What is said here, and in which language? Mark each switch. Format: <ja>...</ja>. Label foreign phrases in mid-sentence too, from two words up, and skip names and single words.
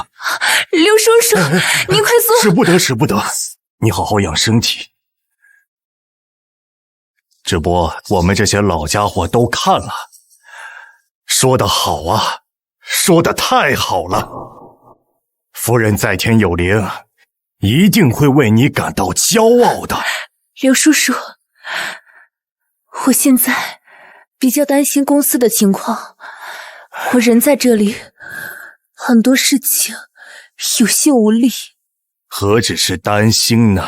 <zh>劉叔叔，您快坐。使不得，使不得，你好好養身體。直播我們這些老家伙都看了，說得好啊，說得太好了。夫人在天有靈，一定會為你感到驕傲的。劉叔叔，我現在比較擔心公司的情況，我人在這裡，很多事情有心無力。何止是擔心呢？</zh>